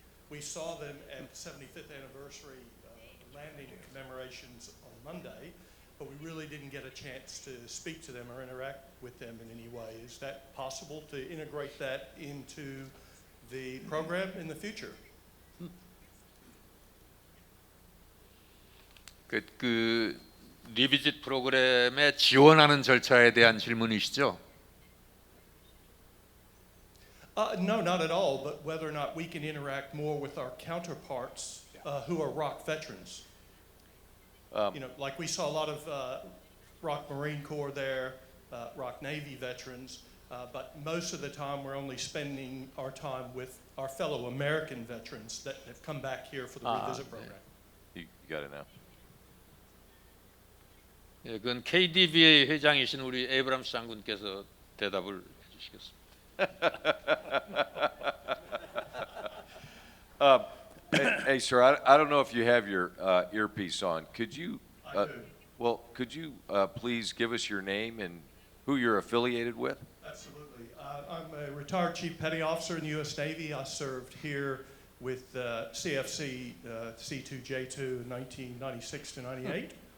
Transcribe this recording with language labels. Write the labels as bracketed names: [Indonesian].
[English] We saw them at 75th anniversary landing commemorations on Monday, but we really didn't get a chance to speak to them or interact with them in any way. Is that possible to integrate that into the program in the future? [Korean] 그 리비짓 프로그램에 지원하는 절차에 대한 질문이시죠? [English] No, not at all, but whether or not we can interact more with our counterparts who are ROK veterans. You know, like we saw a lot of ROK Marine Corps there, ROK Navy veterans, but most of the time we're only spending our time with our fellow American veterans that have come back here for the revisit program. You got it now. [Korean] 예, 그건 KDVA 회장이신 우리 에이브람스 장군께서 대답을 해주시겠습니다. [English] Hey, sir, I don't know if you have your earpiece on. Could you, I do. well, could you please give us your name and who you're affiliated with? Absolutely. I'm a retired Chief Petty Officer in the U.S. Navy. I served here with CFC C2J2 in 1996 to 98.